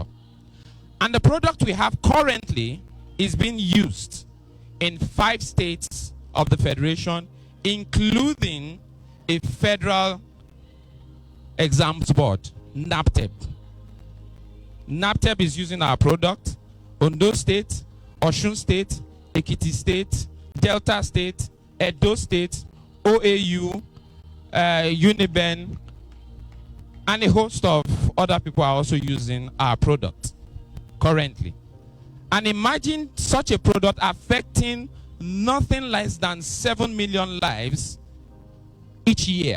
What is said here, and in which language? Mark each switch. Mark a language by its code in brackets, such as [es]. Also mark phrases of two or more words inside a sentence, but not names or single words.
[en] And the product we have currently is being used in 5 states of the Federation, including a federal exams board, NAPTEP. NAPTEP is using our product. Ondo State, Osun State, Ekiti State, Delta State, Edo State, OAU, Uniben, and a host of other people are also using our product currently. And imagine such a product affecting nothing less than 7 million lives each year.